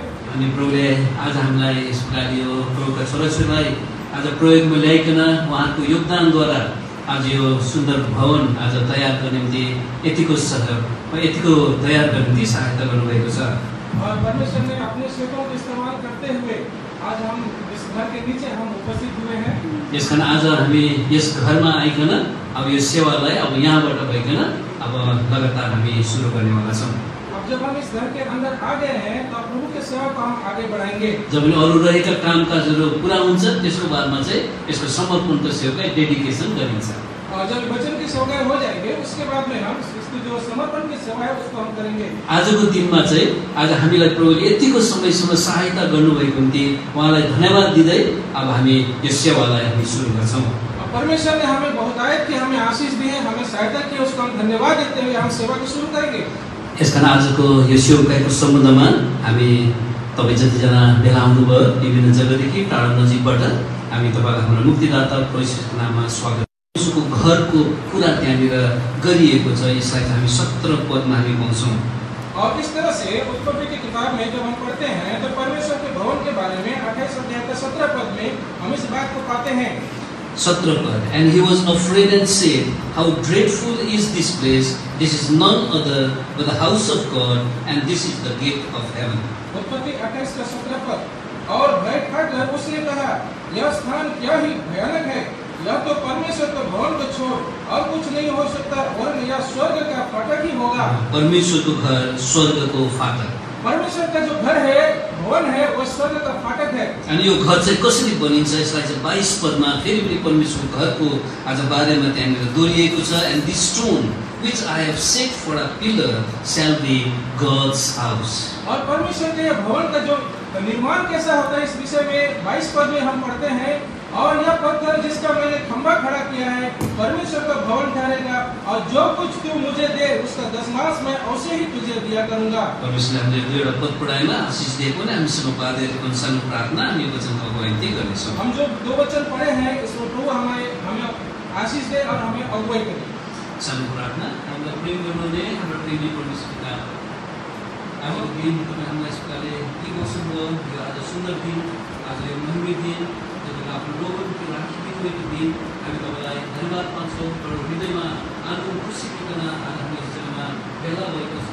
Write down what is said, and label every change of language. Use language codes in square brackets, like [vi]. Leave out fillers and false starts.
[ne] अनि प्रभुले आज हामीलाई यस प्रकार यो प्रभुका छोराछोरीलाई आज प्रयोगमा ल्याइकन उहाँको योगदानद्वारा आज यो सुन्दर भवन आज तयार गर्ने निम्ति यतिको तयार गर्ने निम्ति सहायता गर्नुभएको छ। [hi] और परमेश्वर ने अपने सेवकों को इस्तेमाल करते हुए आज हम इस घर के नीचे हम उपस्थित हुए हैं। [ne] यसकारण आज हामी यस घरमा आइकन अब यो सेवालाई अब यहाँबाट भइकन अब लगातार हामी सुरु गर्नेवाला छौँ। [hi] अब जब हम इस घर के अंदर आ गए हैं तो प्रभु के सेवा को हम आगे बढ़ाएंगे। [ne] जब अरू रहेका कामकाजहरू पुरा हुन्छ त्यसको बादमा चाहिँ यसको समर्पणको सेवालाई डेडिकेसन गरिन्छ। [hi] और जब वचन की सेवाएं हो जाएंगे उसके बाद में हम इसकी जो समर्पण की सेवा है उसको हम करेंगे। [ne] आजको दिनमा चाहिँ आज हामीलाई प्रभुले यतिको समयसम्म सहायता गर्नुभएको निम्ति उहाँलाई धन्यवाद दिँदै अब हामी यो सेवालाई हामी सुरु गर्छौँ। [hi] परमेश्वर ने हमें बहुतायत की हमें आशीष दी है, हमें सहायता की, उसको हम धन्यवाद देते हुए हम सेवा को शुरू करेंगे। [ne] यसकारण आजको यो सेवकाईको सम्बन्धमा हामी तपाईँ जतिजना भेला आउनुभयो विभिन्न जग्गादेखि टाढा नजिकबाट हामी तपाईँलाई हाम्रो मुक्तिदाता प्रभुको नाममा स्वागत। उसको घरको कुरा त्यहाँनिर गरिएको छ। यसलाई हामी 17 पदमा हामी पाउँछौँ। [hi] और इस तरह से उत्पत्ति की किताब में जब हम पढ़ते हैं तो परमेश्वर के भवन के बारे में 28 अध्याय के 17 पद में हम इस बात को पाते हैं। [en] 17 पद, and he was afraid and said, how dreadful is this place! This is none other but the house of God, and this is the gate of heaven. [hi] उत्पत्ति 28 का 17 पद, और भय खाकर उसने कहा, यह स्थान क्या ही भयानक है, यह तो परमेश्वर के भवन को छोड़ और कुछ नहीं हो सकता, वरन यह स्वर्ग का फाटक ही होगा। [ne] परमेश्वर को घर स्वर्ग को फाटक। [hi] परमेश्वर का जो घर है, भवन है, वो स्वर्ग का फाटक है। [ne] अनि यो घर चाहिँ कसरी बनिन्छ यसलाई चाहिँ 22 पदमा फेरि पनि परमेश्वरको घरको आज बारेमा त्यहाँनिर दोहोरिएको छ। [en] and this stone which I have set for a pillar shall be God's house। [hi] और परमेश्वर के भवन का जो निर्माण कैसा होता है इस विषय में 22 पद में हम पढ़ते हैं, और यह पत्थर जिसका मैंने खंभा खड़ा किया है परमेश्वर का भवन ठहरेगा, और जो कुछ तू मुझे दे उसका दशमांश मैं उसे ही तुझे दिया करूंगा। [ne] परमेश्वरले हामीले दुईवटा पद पढाइमा आशिष दिएको नै हामीसँग बाँधेको सानो प्रार्थना हामी वचनको अगुवाई गर्नेछौँ। [hi] हम जो 2 वचन पढ़े हैं इसमें प्रभु हमें आशीष दे और हमें अगुवाई करे। [ne] सानो प्रार्थना। हामीलाई प्रेम गर्नुहुने हाम्रो प्रेमी परमेश्वरका हाम्रो दिन तपाईँ हामीलाई यसपाले के गर्नुभयो। यो आज सुन्दर दिन, आज यो महिमी दिन, जब आफ्नो लोकको राखिदिएको दिन हामी तपाईँलाई धन्यवाद मान्छौँ। हाम्रो हृदयमा आनन्द खुसी बिकन आज हामी यसमा भेला भएको छ।